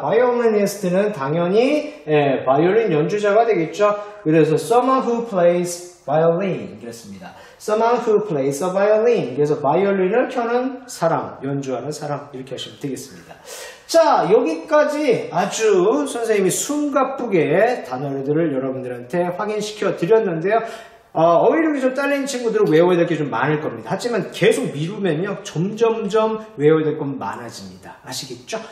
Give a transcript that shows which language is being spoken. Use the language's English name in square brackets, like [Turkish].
[Korean] violinist는 당연히 바이올린 연주자가 되겠죠. 그래서 [English] someone who plays violin [Korean] 그랬습니다. [English] someone who plays a violin. [Korean] 그래서 바이올린을 켜는 사람, 연주하는 사람 이렇게 하시면 되겠습니다. 자, 여기까지 아주 선생님이 숨가쁘게 단어들을 여러분들한테 확인시켜 드렸는데요. 어휘력이 좀 딸리는 친구들은 외워야 될 게 좀 많을 겁니다. 하지만 계속 미루면요, 점점점 외워야 될 건 많아집니다. 아시겠죠?